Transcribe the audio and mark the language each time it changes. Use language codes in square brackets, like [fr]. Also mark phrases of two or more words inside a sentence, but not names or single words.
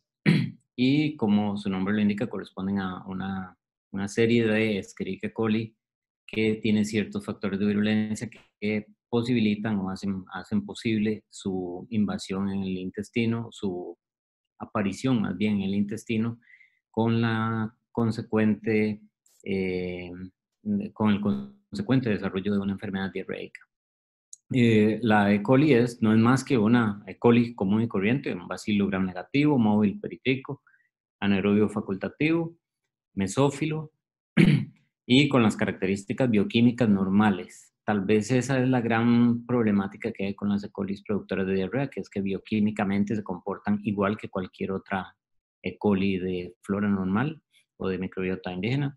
[es] y como su nombre lo indica, corresponden a una serie de Escherichia coli que tiene ciertos factores de virulencia que posibilitan o hacen posible su invasión en el intestino, su aparición más bien en el intestino, con la consecuente, eh, con el consecuente desarrollo de una enfermedad diarreica. La E. coli no es más que una E. coli común y corriente, un bacilo gram negativo, móvil peritrico, anaerobio facultativo, mesófilo y con las características bioquímicas normales. Tal vez esa es la gran problemática que hay con las E. coli productoras de diarrea, que es que bioquímicamente se comportan igual que cualquier otra E. coli de flora normal o de microbiota indígena.